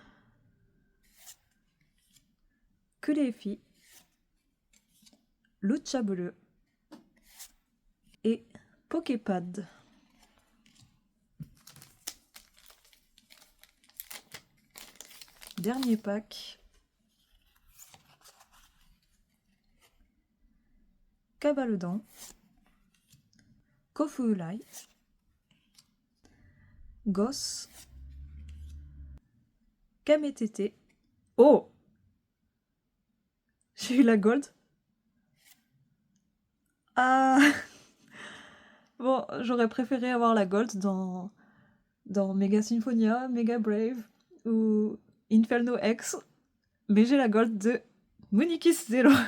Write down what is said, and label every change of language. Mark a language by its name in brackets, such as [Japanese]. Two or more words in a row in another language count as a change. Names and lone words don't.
[French] Kuleifi. Lucha bleu. Et Poképad. Dernier pack. Cavalodan. Kofuulai. Goss. Kametete. Oh! J'ai eu la gold. Ah! Bon, j'aurais préféré avoir la gold dans Mega Symphonia, Mega Brave ou Inferno X, mais j'ai la gold de Munikis Zero.